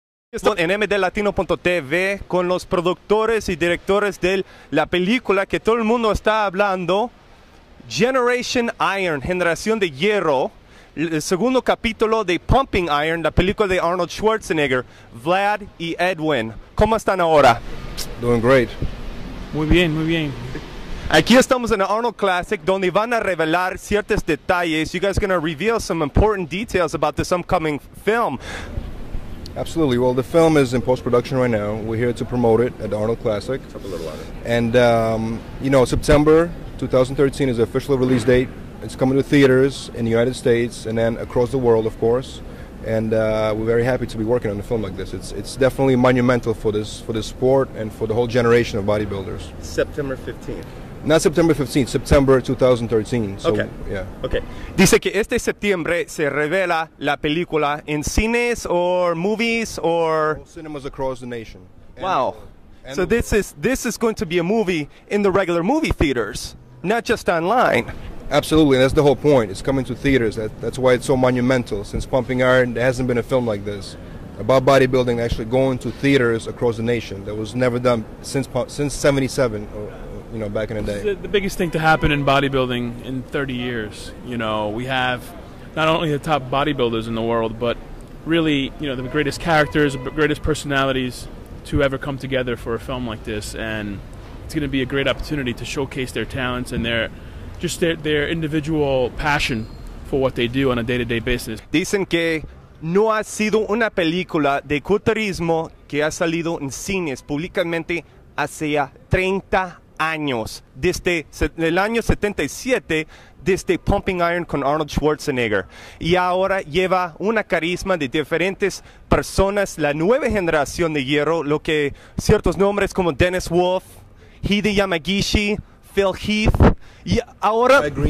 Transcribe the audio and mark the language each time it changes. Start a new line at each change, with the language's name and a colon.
Spanish: Estamos en mdlatino.tv con los productores y directores de la película que todo el mundo está hablando, Generation Iron, Generación de Hierro, el segundo capítulo de Pumping Iron, la película de Arnold Schwarzenegger, Vlad y Edwin. ¿Cómo están ahora?
English: Doing great.
Spanish: Muy bien, muy bien. Aquí estamos en el Arnold Classic, donde van a revelar ciertos detalles.
English: You guys are going to reveal some important details about this upcoming film. Absolutely. Well, the film is in post-production right now. We're here to promote it at the Arnold Classic. Talk a little louder. And, September 2013 is the official release date. It's coming to theaters in the United States and then across the world, of course. And we're very happy to be working on a film like this. It's definitely monumental for this sport and for the whole generation of bodybuilders. September 15th. Not September 15th, September 2013. So, Okay. Yeah. Okay.
Spanish: Dice que este septiembre se revela la película en cines
English: or movies or... All cinemas across the nation. Wow. So this is going to be a movie in the regular movie theaters, not just online. Absolutely, that's the whole point. It's coming to theaters. That's why it's so monumental. Since Pumping Iron, there hasn't been a film like this about bodybuilding actually going to theaters across the nation. That was never done since '77. Back in the day. The biggest thing to happen in bodybuilding in 30 years. We have not only the top bodybuilders in the world, but really, the greatest characters, the greatest personalities to ever come together for a film like this. And it's going to be a great opportunity to showcase their talents and their individual passion for what they do on a day-to-day basis.
Spanish: Dicen que no ha sido una película de culturismo que ha salido en cines públicamente hace 30 años, desde el año 77, desde Pumping Iron con Arnold Schwarzenegger. Y ahora lleva una carisma de diferentes personas, la nueva generación de hierro, lo que ciertos nombres como Dennis Wolf, Hide Yamagishi, Phil Heath, y ahora...